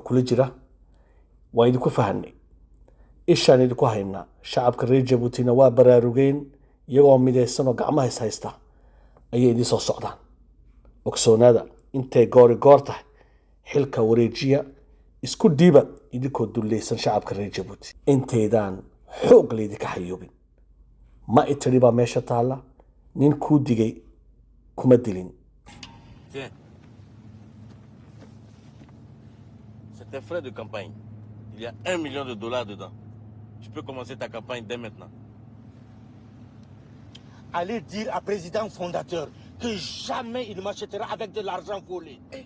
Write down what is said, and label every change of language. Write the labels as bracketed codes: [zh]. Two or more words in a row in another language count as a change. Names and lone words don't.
[so] kula jira waan idinku fahanay ishaan idinku haynaa shacabka reer jabuutina waa baraarugeen iyagoo midaysanoo gacmaha is haysta ayay idin soo socdaan ogsoonaada intay goori goor tahay xilka wareejiya isku dhiiba idinkoo dullaysan shacabka reer jabuuti intaydaan xoog laydinka xayuubin ma itiri baa meesha taalla nin kuu digay kuma dilin. [fr] Tiens, c'est tes frais de campagne. Il y a $1 million dedans. Tu peux commencer ta campagne dès maintenant. Allez dire à président fondateur que jamais il ne m'achètera avec de l'argent volé.